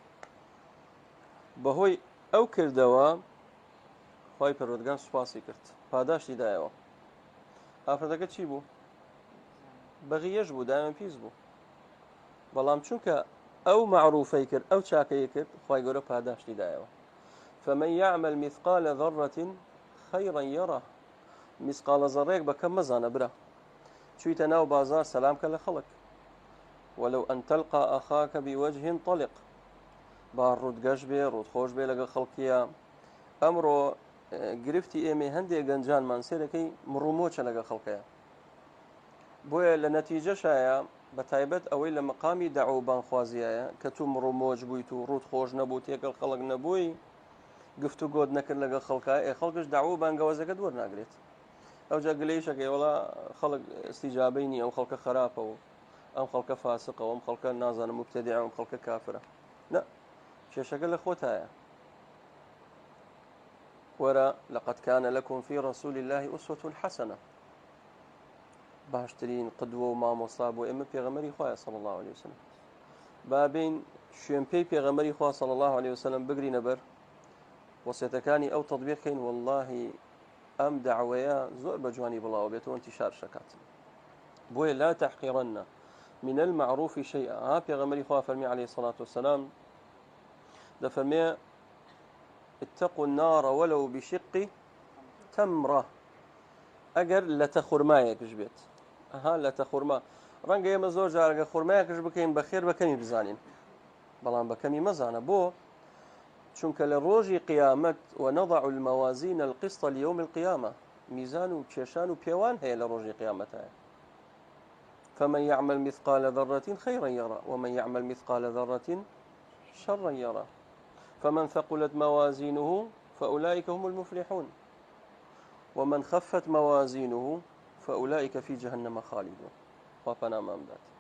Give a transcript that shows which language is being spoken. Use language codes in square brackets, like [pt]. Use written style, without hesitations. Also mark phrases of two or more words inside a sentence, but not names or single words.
[ckb] بەهۆی ئەو کردەوە خوای پەروەردگار سوپاسی کرد، پاداشتی دایەوە. ئافرەتەکە چی بوو؟ بەغیەش بوو، داوێن پیس بوو، بەڵام چونکە ئەو معروفەی کرد، ئەو چاکەی کرد، خوای گەورە پاداشتی دایەوە. [ar] فمن يعمل مثقال ذرة خيرا يره. [ckb] مثقال ذرەیەک بە کەم مەزانە برا، چوویتە ناو بازار سەلام کە لە خەڵک. [ar] ولو أن تلقى أخاك بوجه طلق، [ckb] با ڕوودگەش بێ، ڕوودخۆش بێ لەگەڵ خەڵکیە. ئەمڕۆ گرفتی ئێمە هەندێک گەنجانمان سێرەکەی مڕومۆچە لەگەڵ خەڵکەیە. بۆیە لە نەتیجەشایە بە تایبەت ئەوەی لە مەقامی دەعوە و بانخوازیایە کە تو مڕومۆچ بوویت و ڕوودخۆش نەبوو، تێکەڵ خەڵک نەبووی، گفتوگۆت نەکرد لەگەڵ خەڵکایە، خەڵکش دەعوە و بانگەوازەکەت وەرناگرێت. ئەوجا گلەیشەکەی وەڵا خەڵک استیجابەی نییە، ئەم خەڵکە خراپە و ئەم خەڵکە فاسقە و ئەم خەڵکە نازانم مبتەدیعە و ئەم خەڵکە کافرە. نە، کێشەکە لە خۆتایە. وەرە لقد كان لكم في رسول الله أسوة حسنة. باشترین قدوە و مامۆستا بۆ ئێمە پێغەمبەری خوایە [ar] صلی الله عليه وسلم. [ckb] بابين شوێن پێی پێغەمبەری خوا [ar] صلی الله عليه وسلم [ckb] بگرینە بەر وەسیەتەکانی ئەو تەطبیق کەین والله ئەم دعوەیە زۆر بە جوانی بڵاو بێتەوە انتشار شەکات بۆیە [ar] لا تحقیرن من المعروف شيئا [ckb] پێغەمبەری خوا فەرمی [ar] عليه الصلاة والسلام [ckb] دەفەرمێ [ar] اتقوا النار ولو بشق تمرة [ckb] ئەگەر لەتە خورمایەکش بێت لەتە خورما ڕەنگە ئێمە زۆر جارگە خورمایەکش بکەین بەخێر بەکەمی بزانین بەڵام بەکەمی مەزانە بۆ چونکە لە ڕۆژی قیامەت [ar] ونضع الموازين القسط ليوم القيامة [ckb] میزان و کێشان و پێوان هەیە لە ڕۆژی قیامەتە [ar] فمن يعمل مثقال ذرة خيرا يرى ومن يعمل مثقال ذرة شرا يرى فمن ثقلت موازينه فأولئك هم المفلحون ومن خفت موازينه فأولئك في جهنم خالدون وفنا مامدات